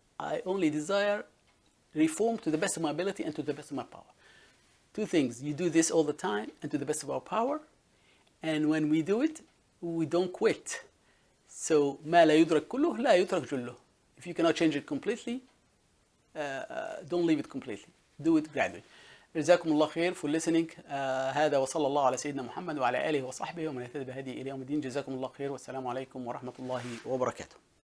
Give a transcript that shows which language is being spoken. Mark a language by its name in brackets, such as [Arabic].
[English] I only desire reform to the best of my ability and to the best of my power. Two things, you do this all the time and to the best of our power. And when we do it, we don't quit. [Arabic] So ما لا يدرك كله لا يترك جله. [English] If you cannot change it completely, don't leave it completely. Do it gradually. [Arabic] جزاكم الله خير [English] for listening. [Arabic] هذا وصلى الله على سيدنا محمد وعلى آله وصحبه ومن يهتدي بهديه إلى يوم الدين. جزاكم الله خير والسلام عليكم ورحمة الله وبركاته.